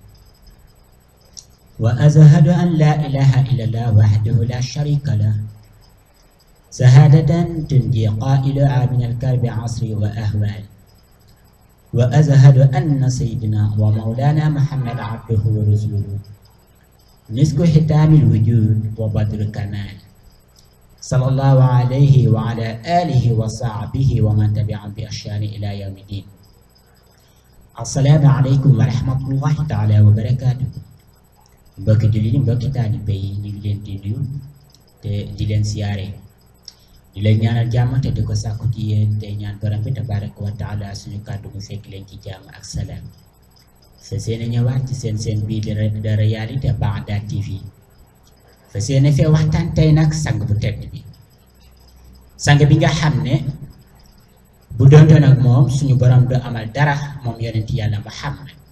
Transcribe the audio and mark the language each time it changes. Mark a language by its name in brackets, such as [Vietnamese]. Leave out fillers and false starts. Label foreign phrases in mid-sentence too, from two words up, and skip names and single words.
[Arabic] وأشهد أن لا إله إلا الله وحده لا شريك له شهادة تنجي قائلها من الكرب عصر وأهوال وأشهد أن سيدنا ومولانا محمد عبده ورسوله مسك ختام الوجود وبدر الكمال صلى الله عليه وعلى آله وصحبه ومن تبعهم بإحسان إلى يوم الدين. السلام عليكم ورحمة الله تعالى وبركاته. [Wolof] mbokki jullit yi mbokki taalibe yi ñu ngi leen di nuyu te di leen siyaare di leen ñaanal jàmm te di ko sàkku ci yéen te ñaan borom bi [Arabic] تبارك وتعالى [Wolof] suñu kàddu mu fekk leen ci jàmm ak salaam. fa seeni ñëwaat ci seen bii de réalité Bagdad TV fa seeni fee waxtaan tey nag sang bu tedd bi sang bi nga xam ne bu doontoon ak moom suñu borom du amal dara moom yonent yàlla Muhammad